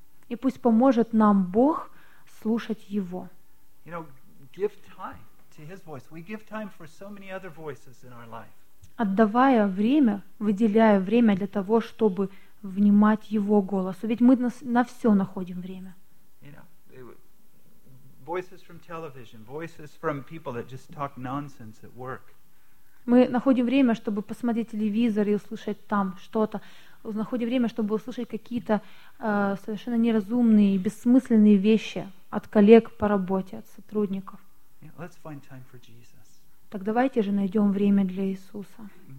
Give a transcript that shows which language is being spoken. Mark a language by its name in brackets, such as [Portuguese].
[Russian] И пусть поможет нам Бог слушать Его. [English] You know, give time. His voice. We give time for so many other voices in our life. [Russian] Отдавая время, выделяя время для того, чтобы внимать Его голосу. Ведь мы на все находим время. [English] You know, voices from television, voices from people that just talk nonsense at work. [Russian] Мы находим время, чтобы посмотреть телевизор и услышать там что-то. Находим время, чтобы услышать какие-то совершенно неразумные и бессмысленные вещи от коллег по работе, от сотрудников. [English] Let's find time for Jesus. [Russian] Так давайте же найдем время для Иисуса.